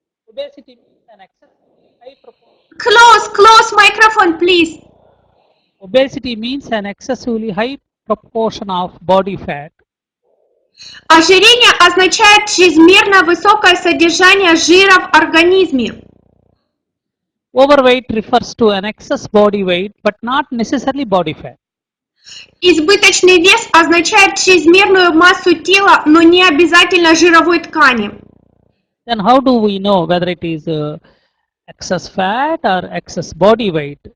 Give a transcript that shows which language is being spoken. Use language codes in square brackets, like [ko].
[en] Obesity means an excessively high proportion. Close microphone, please. Obesity means an excessively high proportion of body fat. [ru] Ожирение означает чрезмерно высокое содержание жира в организме. [en] Overweight refers to an excess body weight, but not necessarily body fat. [ru] Избыточный вес означает чрезмерную массу тела, но не обязательно жировой ткани. [en] Then how do we know whether it is excess fat or excess body weight?